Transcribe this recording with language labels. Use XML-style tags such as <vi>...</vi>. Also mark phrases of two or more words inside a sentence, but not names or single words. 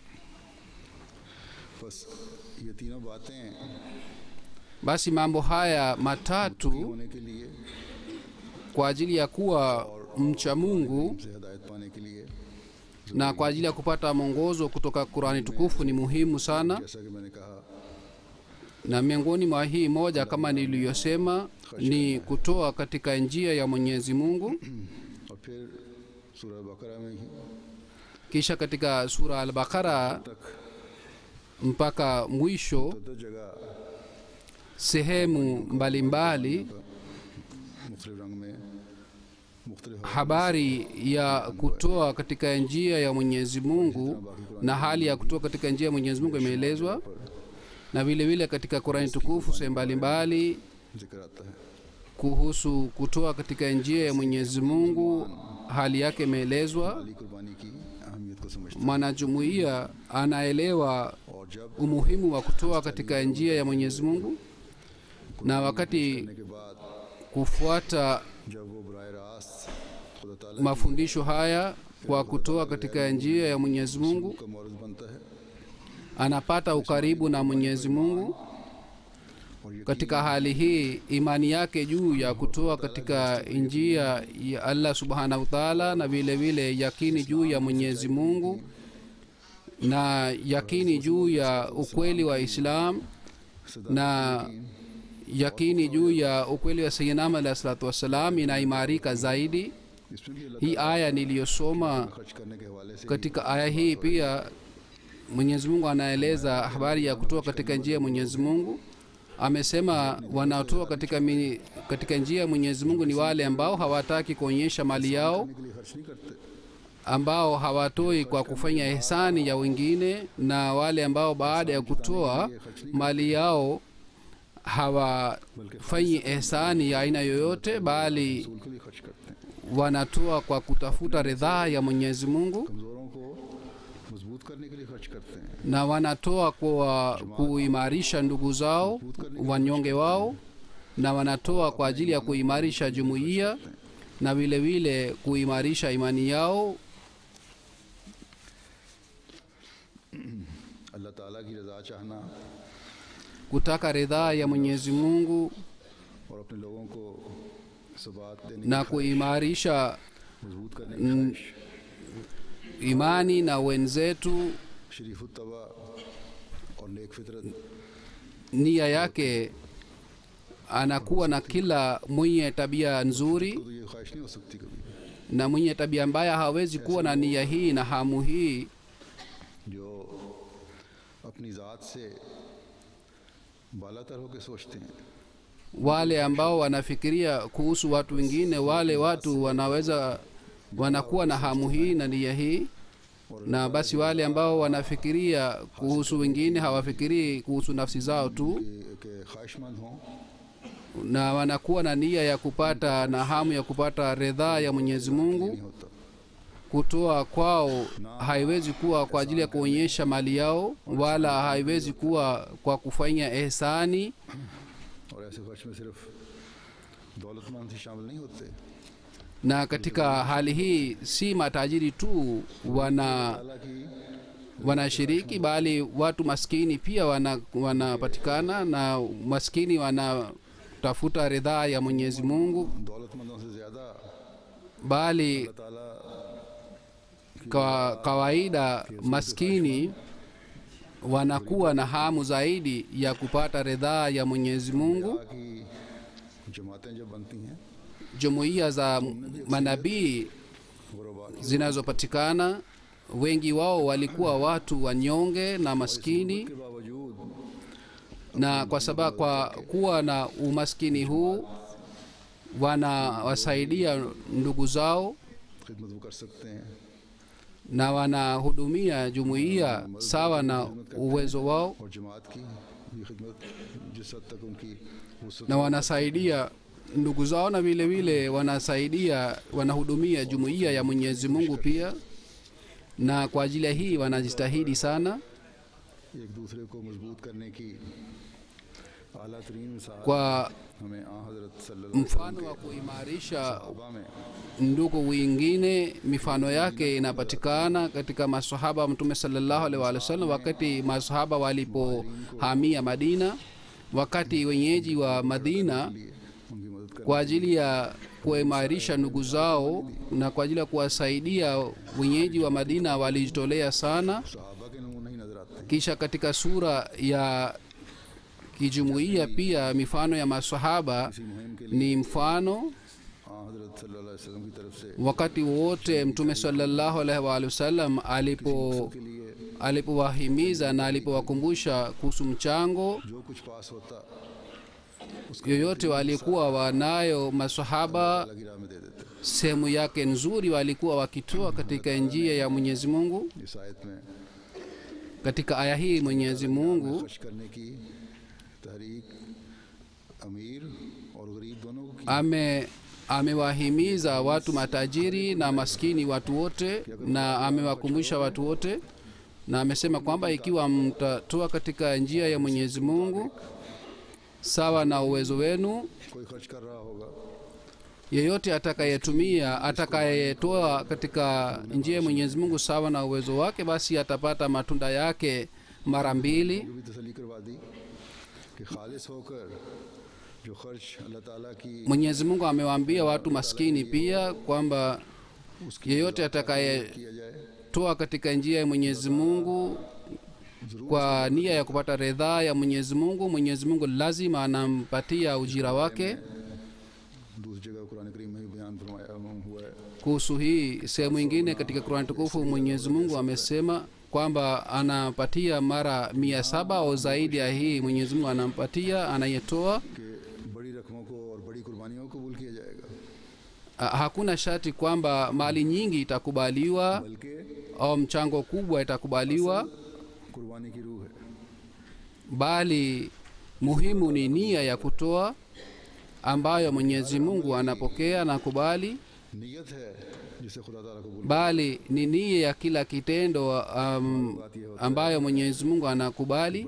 <ur>بس یہ تینوں باتیں</ur> <sw>Basi mambo haya matatu</sw> <ur>ہونے کے لیے</ur> <sw>kwa ajili ya kuwa mcha Mungu</sw> <ur>سے ہدایت پانے کے لیے</ur> <sw>na kwa ajili ya kupata mwongozo kutoka Qur'ani tukufu ni muhimu sana.</sw> <ur>جیسا کہ میں نے کہا</ur> <sw>Na miongoni mwa hii moja kama niliyosema ni kutoa katika njia ya Mwenyezi Mungu.</sw> <ur>اور پھر سورہ بقرہ میں ہی</ur> <sw>Kisha katika sura al-Baqara mpaka mwisho</sw> <ur>تو جگہ</ur> <sw>sehemu mbalimbali</sw> <ur>مختلف رنگ میں</ur> <sw>habari ya kutoa katika njia ya Mwenyezi Mungu na hali ya kutoa katika njia ya Mwenyezi Mungu imeelezwa, na vile vile katika Qur'an tukufu sehemu mbalimbali</sw> <ur>ذکر آتا ہے.</ur> <sw>kuhusu kutoa katika njia ya Mwenyezi Mungu hali yake imeelezwa.</sw> <ur>مالی قربانی کی اہمیت کو سمجھتے</ur> <sw>Mwanajumuiya anaelewa</sw> <ur>ہیں اور جب</ur> <sw>umuhimu wa kutoa katika njia ya Mwenyezi Mungu, na wakati</sw> <ur>کرنے کے بعد</ur> <sw>kufuata</sw> <ur>جب وہ براہ راست خدا تعالیٰ</ur> <sw>mafundisho haya kwa kutoa katika njia ya Mwenyezi Mungu,</sw> <ur>کا مورد بنتا ہے</ur> <sw>anapata ukaribu na Mwenyezi Mungu.</sw> <ur>और</ur> <sw>Katika hali hii imani yake juu ya kutoa katika njia ya Allah</sw> <ar>سبحانه وتعالى,</ar> <sw>na vile vile yakini juu ya Mwenyezi Mungu na yakini juu ya ukweli wa Islam na yakini juu ya ukweli wa Sayyidina Muhammad</sw> <ar>عليه الصلاة والسلام</ar> <sw>inaimarika zaidi.</sw> <ur>اس میں بھی اللہ</ur> <sw>Hii aya niliyosoma,</sw> <ur>خرچ کرنے کے حوالے سے</ur> <sw>katika aya hii pia Mwenyezi Mungu anaeleza habari ya kutoa katika njia ya Mwenyezi Mungu. Amesema wanaotoa katika njia ya Mwenyezi Mungu ni wale ambao hawataki kuonyesha mali yao,</sw> <ur>کے لیے خرچ نہیں کرتے,</ur> <sw>ambao hawatoi kwa kufanya ihsani ya wengine, na wale ambao baada ya kutoa mali yao hawafanyi ihsani ya aina yoyote, bali</sw> <ur>ان کے لیے خرچ کرتے ہیں.</ur> <sw>wanatoa kwa kutafuta ridhaa ya Mwenyezi Mungu,</sw> <ur>کمزوروں کو مضبوط کرنے کے لیے خرچ کرتے ہیں.</ur> <sw>na wanatoa kwa kuimarisha ndugu zao wanyonge wao, na wanatoa kwa ajili ya kuimarisha jumuiya na vile vile kuimarisha imani yao.</sw> <ur>اللہ تعالیٰ کی رضا چاہنا</ur> <sw>Kutaka ridhaa ya Mwenyezi Mungu</sw> <ur>اور اپنے لوگوں کو ثبات دینے</ur> <sw>na kuimarisha</sw> <ur>مضبوط کرنے کی خواہش</ur> <sw>imani na wenzetu,</sw> <ur>شریف طبع اور نیک فطرت</ur> <sw>nia yake anakuwa na kila mwenye tabia nzuri,</sw> <ur>تو یہ خواہش نہیں ہو سکتی کبھی,</ur> <sw>na mwenye tabia mbaya hawezi kuwa na nia hii na hamu hii.</sw> <ur>جو اپنی ذات سے بالاتر ہو کر سوچتے ہیں,</ur> <sw>Wale ambao wanafikiria kuhusu watu wengine, wale watu wanakuwa na hamu hii na nia hii, na basi wale ambao wanafikiria kuhusu wengine hawafikirii kuhusu nafsi zao tu,</sw> <ur>کہ خواہشمند ہوں,</ur> <sw>na wanakuwa na nia ya kupata na hamu ya kupata ridhaa ya Mwenyezi Mungu.</sw> <ur>نہیں ہوتا.</ur> <sw>Kutoa kwao haiwezi kuwa kwa ajili ya kuonyesha mali yao, wala haiwezi kuwa kwa kufanya ihsani,</sw> <ur>اور ایسے خرچ میں صرف دولتمند ہی شامل نہیں ہوتے,</ur> <sw>na katika hali hii si matajiri tu</sw> <ur>हालांकि</ur> <sw>wanashiriki, bali watu maskini pia wanapatikana, na maskini wanatafuta ridhaa ya Mwenyezi Mungu,</sw> <ur>دولتمندوں سے زیادہ</ur> <sw>bali</sw> <ur>ताला</ur> <sw>kwa kawaida maskini wanakuwa na hamu zaidi ya kupata ridhaa ya Mwenyezi Mungu.</sw> <ur>کی جماعتیں جب بنتی ہیں,</ur> <sw>Jumuiya za manabii</sw> <ur>गुरबा</ur> <sw>zinazopatikana, wengi wao walikuwa watu wanyonge na maskini,</sw> <ur>کے باوجود</ur> <sw>na kwa sababu kwa kuwa na umaskini huu wanawasaidia ndugu zao</sw> <ur>خدمت وہ کر سکتے ہیں,</ur> <sw>na wanahudumia jumuiya sawa na uwezo wao,</sw> <ur>اور جماعت کی یہ خدمت جس حد تک ان کی وسعت</ur> <sw>na wanasaidia ndugu zao, na vile vile wanahudumia jumuiya ya Mwenyezi Mungu pia, na kwa ajili ya hii wanajitahidi sana.</sw> <ur>ایک دوسرے کو مضبوط کرنے کی اعلیٰ ترین مثال</ur> <sw>Kwa</sw> <ur>ہمیں آں حضرت</ur> <ar>صلى الله عليه</ar> <sw>mfano wa kuimarisha</sw> <ur>وسلم میں</ur> <sw>ndugu wengine, mifano yake inapatikana katika masahaba wa Mtume</sw> <ar>صلى الله عليه وسلم,</ar> <sw>wakati masahaba walipohamia Madina, wakati wenyeji wa Madina</sw> <ur>ان کی مدد کر</ur> <sw>kwa ajili ya kuimarisha ndugu zao na kwa ajili ya kuwasaidia wenyeji wa Madina walijitolea sana.</sw> <ur>صحابہ کے نمونے ہی نظر آتے ہیں.</ur> <sw>Kisha katika sura ya kijumuiya pia mifano ya masahaba</sw> <ur>اسی مہم کے لیے</ur> <sw>ni mfano.</sw> <ur>آں حضرت</ur> <ar>صلى الله عليه وسلم</ar> <ur>کی طرف سے</ur> <sw>Wakati wote Mtume</sw> <ar>صلى الله عليه وسلم</ar> <ur>کے لیے</ur> <sw>alipowahimiza na alipowakumbusha kuhusu mchango</sw> <ur>جو کچھ پاس ہوتا</ur> <sw>yoyote walikuwa wanayo masahaba</sw> <ur>الگ ہی راہ میں دے دیتے.</ur> <sw>sehemu yake nzuri walikuwa wakitoa katika njia ya Mwenyezi Mungu.</sw> <ur>اس آیت میں</ur> <sw>Katika aya hii Mwenyezi Mungu</sw> <ur>خرچ کرنے کی تحریک امیر اور غریب دونوں کو کی</ur> <sw>amewahimiza watu matajiri na maskini watu wote, na amewakumbusha watu wote, na amesema kwamba ikiwa mtatoa katika njia ya Mwenyezi Mungu sawa na uwezo wenu,</sw> <ur>کوئی خرچ کر رہا ہوگا</ur> <sw>yeyote atakayetoa katika njia ya Mwenyezi Mungu sawa na uwezo wake, basi atapata matunda yake mara mbili.</sw> <ur>جو بھی تسلی کروا دی کہ خالص ہو کر جو خرچ اللہ تعالیٰ کی</ur> <sw>Mwenyezi Mungu amewaambia watu maskini pia kwamba yeyote atakayetoa</sw> <ur>کیا جائے</ur> <sw>katika njia ya Mwenyezi Mungu kwa nia ya kupata ridhaa ya Mwenyezi Mungu, Mwenyezi Mungu lazima anampatia ujira wake.</sw> <ur>دوسری جگہ قرآن کریم میں بھی بیان فرمایا ہوا ہے</ur> <sw>Kuhusu hii sehemu nyingine katika Qur'an tukufu Mwenyezi Mungu amesema kwamba anapatia mara 700 au zaidi ya hii. Mwenyezi Mungu anampatia anayetoa.</sw> <ur>کہ بڑی رقموں کو اور بڑی قربانیوں کو قبول کیا جائے گا,</ur> <sw>Hakuna shati kwamba mali nyingi itakubaliwa</sw> <ur>बल्कि</ur> <sw>au mchango kubwa itakubaliwa,</sw> <ur>قربانی کی روح ہے.</ur> <sw>bali muhimu ni nia ya kutoa ambayo Mwenyezi Mungu anapokea na kubali,</sw> <ur>نیت ہے جسے خدا تعالیٰ قبول</ur> <sw>bali ni nia ya kila kitendo ambayo Mwenyezi Mungu anakubali.</sw>